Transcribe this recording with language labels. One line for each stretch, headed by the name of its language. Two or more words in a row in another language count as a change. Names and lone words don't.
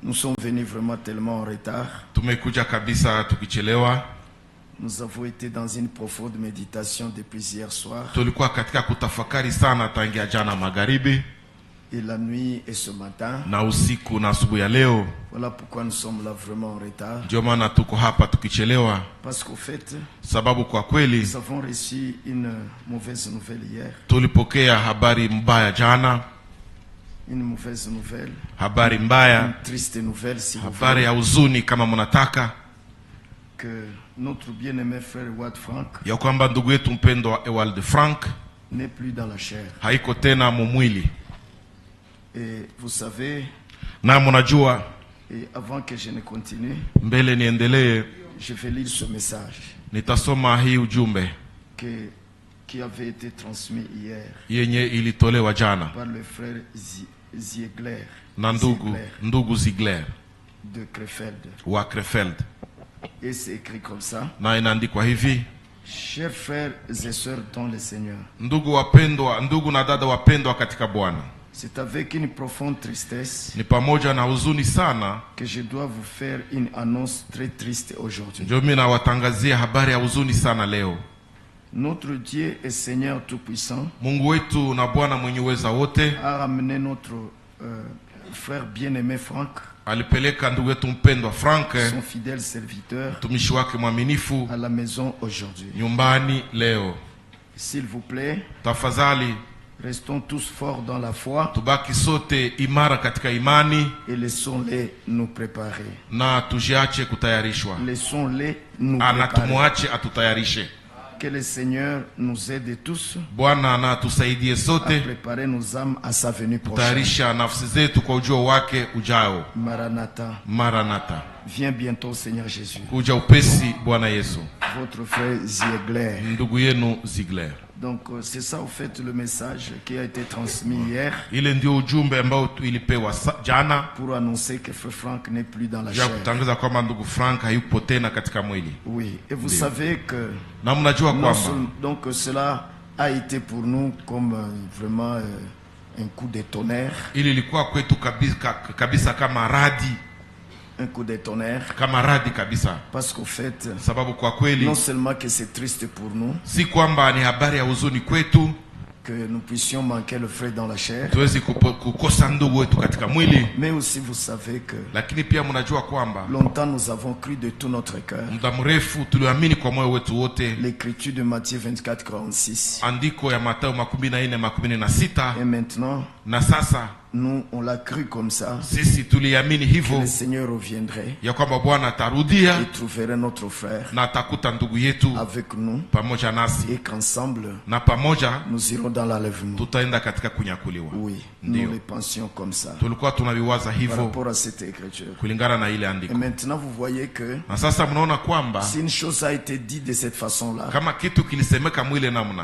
French: Nous sommes venus vraiment tellement en retard.
Swahili: Tumekuja kabisa tukichelewa.
French: Nous avons été dans une profonde méditation depuis hier soir.
Swahili: Tulikuwa katika kutafakari sana tangia jana magharibi.
French: Et la nuit et ce matin.
Swahili: Na usiku na asubuhi ya leo.
French: Voilà pourquoi nous sommes là vraiment en retard.
Swahili: Ndio maana tuko hapa tukichelewa.
French: Parce qu'au fait,
Swahili: sababu kwa kweli
French: nous avons reçu une mauvaise nouvelle hier.
Swahili: Tulipokea habari mbaya jana.
French: Une mauvaise nouvelle.
Swahili: Habari mbaya.
French: Une triste nouvelle si vous
Swahili: habari ya huzuni kama mnataka.
French: Que notre bien-aimé frère Ewald Frank.
Swahili: Ya kwamba ndugu yetu mpendwa Ewald Frank
French: n'est plus dans la chair.
Swahili: Haiko tena mumwili.
French: Et vous savez,
Swahili: na mnajua,
French: et avant que je ne continue,
Swahili: mbele niendelee,
French: je vais lire ce message.
Swahili: Nitasoma hii ujumbe
French: qui avait été transmis hier.
Swahili: Yenye ilitolewa jana
French: par le frère Ziegler.
Swahili: Na ndugu Ziegler
French: de Krefeld.
Swahili: Wa Krefeld.
French: Et c'est écrit comme ça.
Swahili: Na inaandikwa hivi:
French: Chers frères et sœurs dans le Seigneur.
Swahili: Ndugu wapendwa, ndugu na dada wapendwa katika Bwana.
French: C'est avec une profonde tristesse.
Swahili: Ni pamoja na huzuni sana
French: que je dois vous faire une annonce très triste aujourd'hui.
Swahili: Ndio mimi nawatangazia habari ya huzuni sana leo.
French: Notre Dieu et Seigneur tout-puissant.
Swahili: Mungu wetu na Bwana mwenye uweza wote
French: a ramené notre frère bien-aimé Frank.
Swahili: Alipeleka ndugu yetu mpendwa Frank,
French: son fidèle serviteur,
Swahili: mtumishi wake mwaminifu,
French: à la maison aujourd'hui.
Swahili: Nyumbani leo.
French: S'il vous plaît,
Swahili: tafadhali
French: restons tous forts dans la foi.
Swahili: Tubaki sote imara katika imani.
French: Et laissons-les nous préparer.
Swahili: Na tujiache kutayarishwa.
French: Laissons-les nous préparer.
Swahili: Anatumuache atutayarishe.
French: Que le Seigneur nous aide tous.
Swahili: Bwana na tusaidie sote.
French: À préparer nos âmes à sa venue prochaine.
Swahili: Tayarisha nafsi zetu kwa ujio wake ujao.
French: Maranatha.
Swahili: Maranatha.
French: Viens bientôt Seigneur Jésus.
Swahili: Kuja upesi Bwana Yesu.
French: Votre frère Ziegler.
Swahili: Ndugu yenu Ziegler.
French: Donc c'est ça au fait le message qui a été transmis hier.
Swahili: Ile ndio ujumbe ambao ilipewa jana.
French: Pour annoncer que frère Frank n'est plus dans la chair.
Swahili: Ya kutangaza kwamba ndugu Frank hayupo tena katika mwili.
French: Oui, et vous savez que
Swahili: na mnajua kwamba
French: donc cela a été pour nous comme vraiment un coup de tonnerre.
Swahili: Ili ilikuwa kwetu kabisa kama radi.
French: Un coup de tonnerre.
Swahili: Kama radi kabisa.
French: Parce qu'au fait,
Swahili: sababu kwa kweli,
French: non seulement que c'est triste pour nous,
Swahili: si kwamba ni habari ya huzuni kwetu,
French: que nous puissions manquer le frère dans la chair,
Swahili: tuwezi kukosa ndugu wetu katika mwili,
French: mais aussi vous savez que
Swahili: lakini pia mnajua kwamba
French: longtemps nous avons cru de tout notre cœur,
Swahili: muda mrefu tuliamini kwa moyo wetu wote,
French: l'écriture de Matthieu 24:46,
Swahili: andiko ya Mathayo 24:46,
French: et maintenant,
Swahili: na sasa
French: nous on l'a cru comme ça.
Swahili: Sisi tuliamini hivyo.
French: Le Seigneur reviendrait.
Swahili: Ya kwamba Bwana atarudia.
French: Et trouverait notre frère.
Swahili: Na atakuta ndugu yetu
French: avec nous.
Swahili: Pamoja nasi.
French: Et qu'ensemble.
Swahili: Na pamoja
French: nous irons dans l'enlèvement.
Swahili: Tutaenda katika kunyakuliwa.
French: Oui. Nous le pensions comme ça.
Swahili: Tulikuwa tunaviwaza hivyo.
French: Par rapport à cette écriture.
Swahili: Kulingana na ile andiko.
French: Et maintenant vous voyez que.
Swahili: Na sasa mnaona kwamba.
French: Si une chose a été dite de cette façon-là.
Swahili: Kama kitu kilisemeka mwile namna.